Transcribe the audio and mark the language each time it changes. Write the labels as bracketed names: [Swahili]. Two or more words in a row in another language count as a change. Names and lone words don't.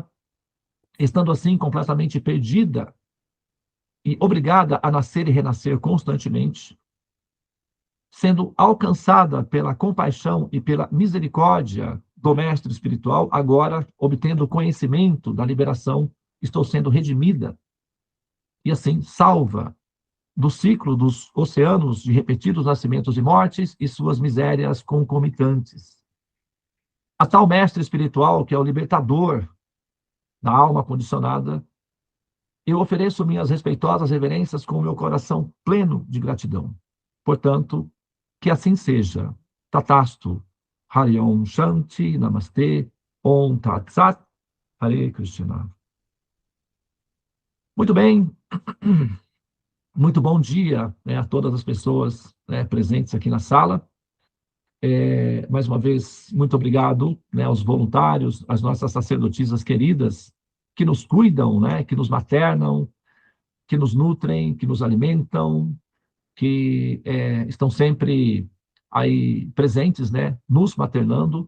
[Portuguese] estando assim completamente perdida e obrigada a nascer e renascer constantemente, sendo alcançada pela compaixão e pela misericórdia do mestre espiritual, agora obtendo conhecimento da liberação, estou sendo redimida e assim salva do ciclo dos oceanos de repetidos nascimentos e mortes e suas misérias concomitantes. A tal mestre espiritual, que é o libertador da alma condicionada, eu ofereço minhas respeitosas reverências com o meu coração pleno de gratidão. Portanto, que assim seja. [Sanskrit] Tatastu. Hari Om Shanti Namaste. Om Tat Sat. Hare Krishna. [Portuguese] Muito bem. Muito bom dia, né, a todas as pessoas, né, presentes aqui na sala. Mais uma vez, muito obrigado, né, aos voluntários, às nossas sacerdotisas queridas, que nos cuidam, né, que nos maternam, que nos nutrem, que nos alimentam, que estão sempre aí presentes, né, nos maternando.